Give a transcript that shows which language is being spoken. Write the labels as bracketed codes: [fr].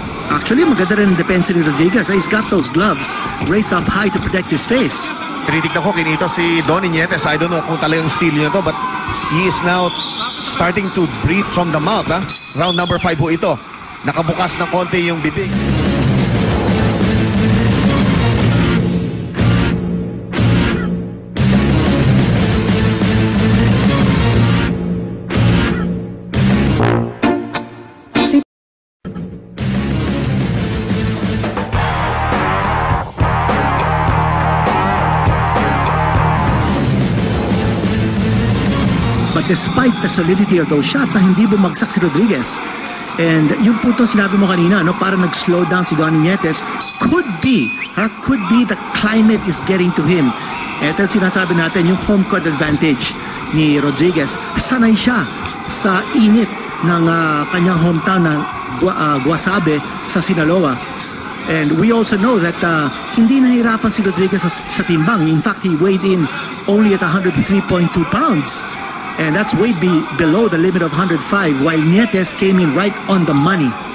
[tl] Actually, maganda rin ang depensa ni Rodriguez. [en] He's got those gloves raised up high to protect his face. [tl] Tinitignan ko kinito si Donnie Nietes. [en] I don't know [tl] kung talagang steel niya to, [en] but he is now starting to breathe from the mouth. [tl] Round number 5 po ito. Nakabukas ng konti yung bibig. [en] But despite the solidity of those shots, [tl] hindi bumagsak [en] si Rodriguez. [tl] And yung po ito sinabi mo kanina, no, para nag-slow down si Donnie Nietes, [en] could be the climate is getting to him. [tl] Ito yung sinasabi natin, yung home court advantage ni Rodriguez. Sanay siya sa init ng kanyang hometown na Guasabe sa Sinaloa. [en] And we also know that [tl] hindi nahirapan si Rodriguez sa timbang. [en] In fact, he weighed in only at 103.2 pounds. And that's way below the limit of 105, while Nietes came in right on the money.